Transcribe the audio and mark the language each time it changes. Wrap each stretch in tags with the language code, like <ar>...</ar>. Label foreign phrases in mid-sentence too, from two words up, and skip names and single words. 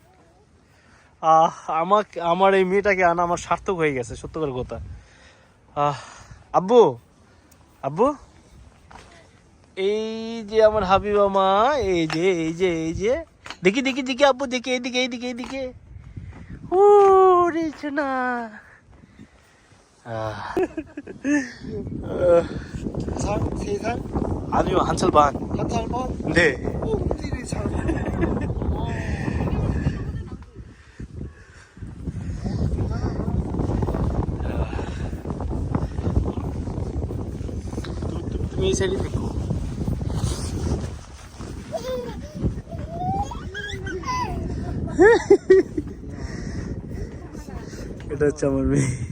<bn>আমাকে, আমার এই মেয়েটাকে আনা আমার সার্থক হয়ে গেছে, সত্য করে কথা। আব্বু, আব্বু, এই যে আমার হাবিবা মা, এই যে এই যে এই যে, দেখি দেখি দেখি আব্বু, দেখি এইদিকে এইদিকে এইদিকে। ও রে না,</bn> <ko>세살? 아니요 한 살 반. 한 살 반? 네. 엄밀히 잘</ko> <bn>তুমি এই সাইডে দেখো। এটা হচ্ছে আমার মেয়ে।</bn>